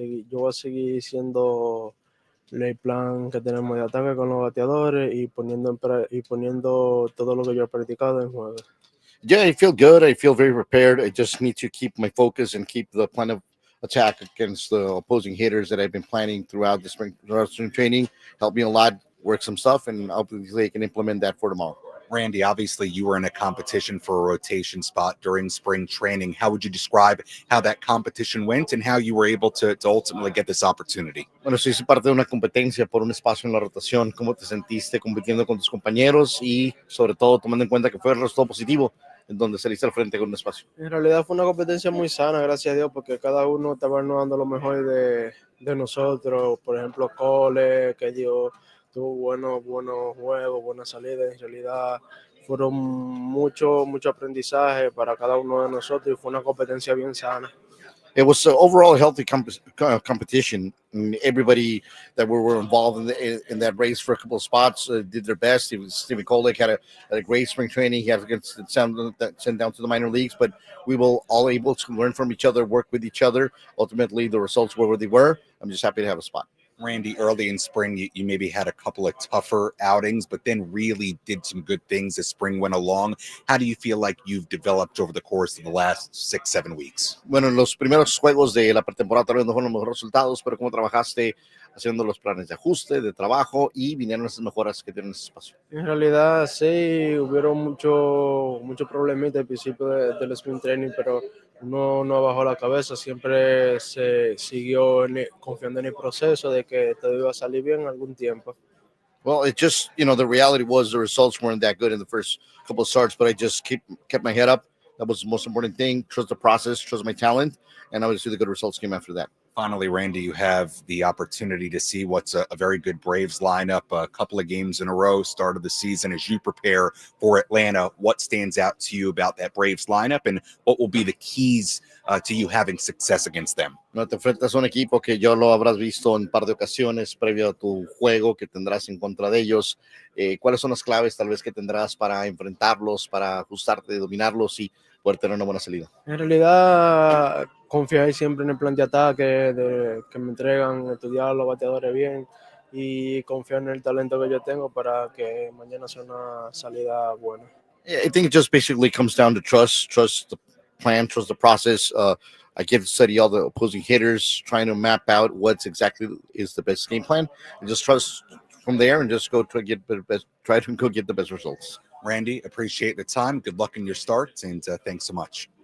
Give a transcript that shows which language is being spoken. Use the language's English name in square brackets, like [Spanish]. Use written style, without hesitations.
[Spanish] Yo voy a seguir siendo el plan que tenemos de ataque con los bateadores y poniendo todo lo que yo he practicado en juego. [English] Yeah, I feel good. I feel very prepared. I just need to keep my focus and keep the plan of attack against the opposing hitters that I've been planning throughout spring training. Helped me a lot, work some stuff, and hopefully I can implement that for tomorrow. Randy, obviously you were in a competition for a rotation spot during spring training. How would you describe how that competition went and how you were able to ultimately get this opportunity? [Spanish] Bueno, sí, hice parte de una competencia por un espacio en la rotación. ¿Cómo te sentiste compitiendo con tus compañeros y sobre todo tomando en cuenta que fue el resultado positivo en donde saliste al frente con un espacio? En realidad fue una competencia muy sana, gracias a Dios, porque cada uno estaba dando lo mejor de nosotros. Por ejemplo, Cole, que tuvo buenos juegos, buenas salidas. En realidad fueron mucho aprendizaje para cada uno de nosotros y fue una competencia bien sana. [English] It was overall a healthy competition. Everybody that were involved in that race for a couple of spots did their best. Stephen Kolek had a great spring training. He had sent down to the minor leagues, but we were all able to learn from each other, work with each other. Ultimately, the results were where they were. I'm just happy to have a spot. Randy, early in spring, you maybe had a couple of tougher outings, but then really did some good things as spring went along. How do you feel like you've developed over the course of the last 6-7 weeks? [Spanish] Bueno, en los primeros juegos de la pretemporada tal vez no fueron los mejores resultados, pero cómo trabajaste haciendo los planes de ajuste, de trabajo y vinieron esas mejoras que tienen ese espacio. En realidad sí, hubieron mucho problemitas al principio del sprint training, pero uno no bajó la cabeza, siempre se siguió confiando en el proceso de que todo iba a salir bien en algún tiempo. [English] Well, it just, the reality was the results weren't that good in the first couple of starts, but I just kept my head up. That was the most important thing. Trust the process, trust my talent, and obviously the good results came after that. Finally, Randy, you have the opportunity to see what's a very good Braves lineup, a couple of games in a row, start of the season. As you prepare for Atlanta, what stands out to you about that Braves lineup and what will be the keys to you having success against them? [Spanish] No, te enfrentas a un equipo que ya lo habrás visto en un par de ocasiones previo a tu juego que tendrás en contra de ellos. ¿Cuáles son las claves tal vez que tendrás para enfrentarlos, para ajustarte, dominarlos y poder tener una buena salida? En realidad, confiar siempre en el plan de ataque que me entregan, estudiar los bateadores bien y confiar en el talento que yo tengo para que mañana sea una salida buena. [English] Yeah, I think it just basically comes down to trust the plan, trust the process. I get to study all the opposing hitters, trying to map out what's exactly is the best game plan, and just trust from there and just try to go get the best results. Randy, appreciate the time. Good luck in your start, and thanks so much.